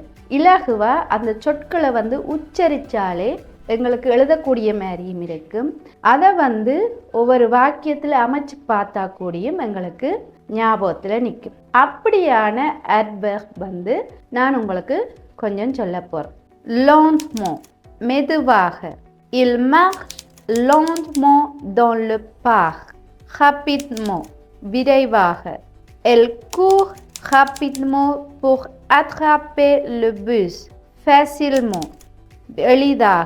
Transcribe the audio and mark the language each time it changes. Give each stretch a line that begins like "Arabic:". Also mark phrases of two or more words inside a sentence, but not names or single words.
Tamil: இலகுவா அந்த சொற்களை வந்து உச்சரித்தாலே எங்களுக்கு எழுதக்கூடிய மாதிரியும் இருக்கும். அதை வந்து ஒவ்வொரு வாக்கியத்தில் அமைச்சு பார்த்தா கூடியும் எங்களுக்கு ஞாபகத்தில் நிற்கும். அப்படியான அட்வெர்ப் வந்து நான் உங்களுக்கு கொஞ்சம் சொல்ல போகிறேன்.
French: lentement, மெதுவாக. il marche lentement dans le parc. rapidement, விரைவாக. elle court rapidement pour attraper le bus. facilement, எளிதாக.